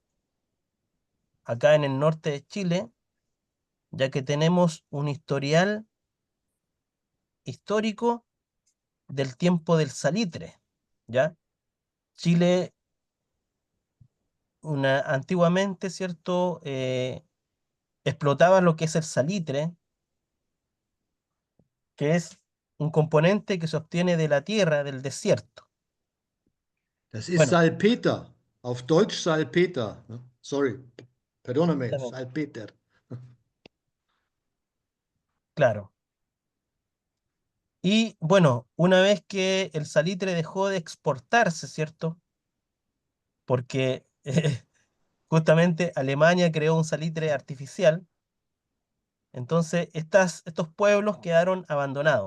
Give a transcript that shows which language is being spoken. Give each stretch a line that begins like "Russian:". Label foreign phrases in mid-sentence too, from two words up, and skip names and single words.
Spanish: Acá en el norte de Chile, ya que tenemos un historial histórico del tiempo del salitre, ¿ya? Chile, antiguamente, ¿cierto? explotaba lo que es el salitre, que es un componente que se obtiene de la tierra, del desierto.
German: Das ist
Spanish: Bueno,
German: Salpeter. Auf Deutsch Salpeter. Ne? Sorry,
Spanish: perdóname, también,
German: Salpeter.
Spanish: claro. Y bueno, una vez que el salitre dejó de exportarse, ¿cierto? Porque justamente Alemania creó un salitre artificial, entonces estos pueblos quedaron abandonados.